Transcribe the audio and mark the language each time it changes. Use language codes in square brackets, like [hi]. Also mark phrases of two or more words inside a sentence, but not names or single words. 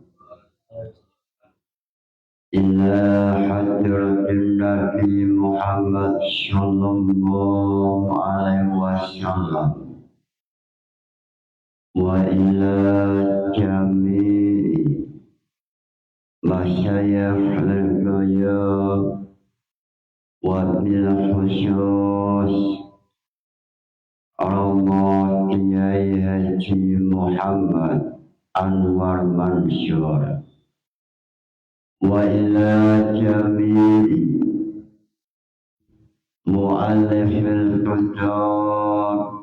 [ar] إلى حضرة النبي محمد صلى الله عليه وسلم وإلى جميع مشايخ الغيب وبالخصوص Allah Kiai Haji Muhammad Anwar Mansur وإلى جميع مؤلفي الكتب